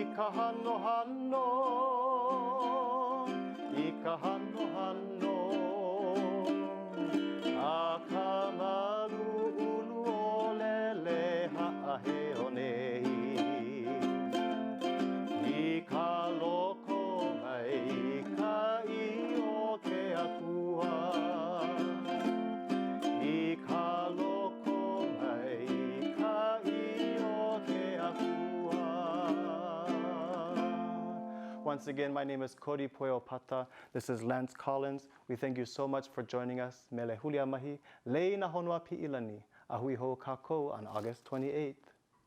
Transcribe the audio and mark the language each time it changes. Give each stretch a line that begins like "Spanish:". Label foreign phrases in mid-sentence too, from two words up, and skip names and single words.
Hawaiian: hano hano, I ka hano hano, a ka malu ulu o lele ha'aheo nei. I ka loko mai ka I o ke akua. I ka loko mai ka I o ke akua.
English: Once again, my name is Cody Pueopata. This is Lance Collins. We thank you so much for joining us.
Hawaiian: Mele Hulia mahi, leina honua pi'ilani, a hui ho kākou on August 28th.